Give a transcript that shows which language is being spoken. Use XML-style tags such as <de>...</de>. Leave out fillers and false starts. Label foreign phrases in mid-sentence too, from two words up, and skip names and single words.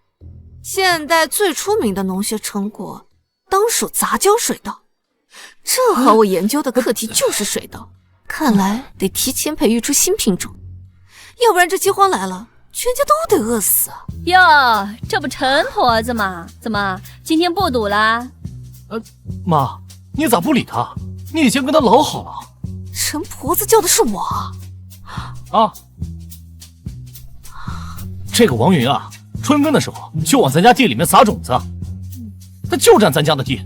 <zh>现代最出名的農學成果當屬雜交水稻，正好我研究的課題就是水稻，看來得提前培育出新品種，要不然這饑荒來了，全家都得餓死啊！喲，這不陳婆子嗎？怎麼今天不堵啦？媽，你咋不理他？你已經跟他老好了。陈婆子叫的是我啊。這個王雲啊，春耕的時候就往咱家地裡面撒種子，他就占咱家的地。</zh>